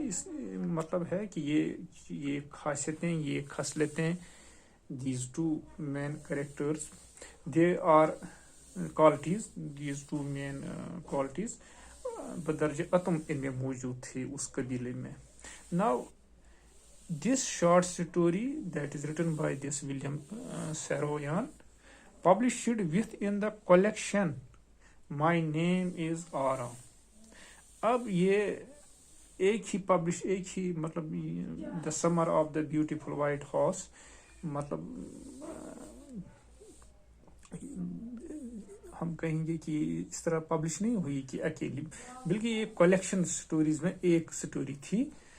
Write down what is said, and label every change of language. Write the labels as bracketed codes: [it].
[hi] इस मतलब है कि ये खासियतें, ये खसलतें, [en] these two main characters, they are qualities, these two main qualities [hi] बदर्ज अतम इनमें मौजूद थे उस कबीले में. [en] Now this short story that is written by this William Saroyan, published within the collection My Name is Aram. [hi] अब ये एक ही मतलब the summer of the beautiful white horse, मतलब हम कहेंगे कि इस तरह पब्लिश नहीं हुई कि अकेली, बल्कि ये कलेक्शन स्टोरीज में एक स्टोरी थी.